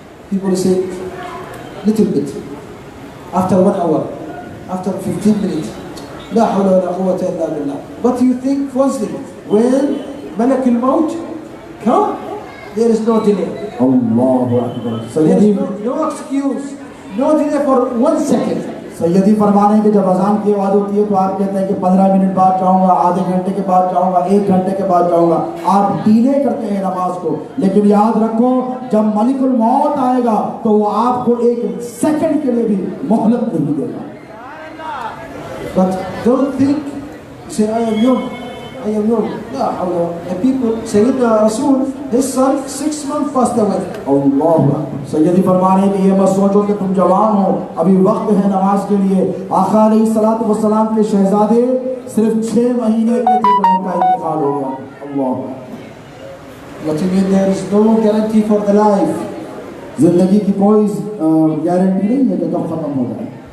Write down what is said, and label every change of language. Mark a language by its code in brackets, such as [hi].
[en] People say little bit, after 1 hour, after 15 minutes, [ar] لا حول ولا قوة إلا بالله. [en] But you think firstly, when Malak al-Maut come, there is no delay. [ar] Allahu Akbar. [en] There is no excuse, no delay for 1 second. [hi] सैयदी फरमा रहे हैं कि जब अजान की आवाज़ होती है तो आप कहते हैं कि 15 मिनट बाद जाऊँगा, आधे घंटे के बाद जाऊँगा, 1 घंटे के बाद जाऊँगा। आप डिले करते हैं नमाज को, लेकिन याद रखो जब मलिकुल मौत आएगा तो वो आपको 1 सेकंड के लिए भी मोहलत नहीं देगा। [en] But don't think, say I am young, I am young. [ar] La hawla. [en] The people, Sayyidina Rasul, his son, 6 months passed away. [hi] अल्लाह सैयदी फरमा रहे हैं कि ये मत सोचो कि तुम जवान हो, अभी वक्त है नमाज के लिए। आका अलैहिस्सलातु वस्सलाम के शहजादे सिर्फ 6 महीने के थे जब उनका इंतकाल हो गया। [ar] अल्लाह। [en] What you mean there is no guarantee for the life? [hi] जिंदगी की कोई गारंटी नहीं है कि कब खत्म हो जाए।